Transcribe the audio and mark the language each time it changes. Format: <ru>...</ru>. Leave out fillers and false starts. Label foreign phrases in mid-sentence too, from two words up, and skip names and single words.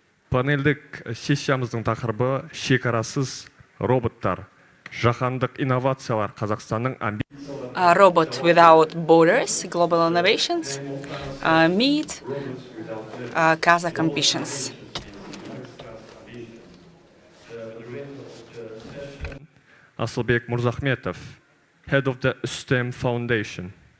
<kk>Панелдік сессиямыздың тақырыбы шекарасыз роботтар, жаһандық инновациялар Қазақстанның</kk> <en>A robot without borders, global innovations, meet Kazakh ambitions. Asılbek Murzahmetov, head of the STEM Foundation.</en>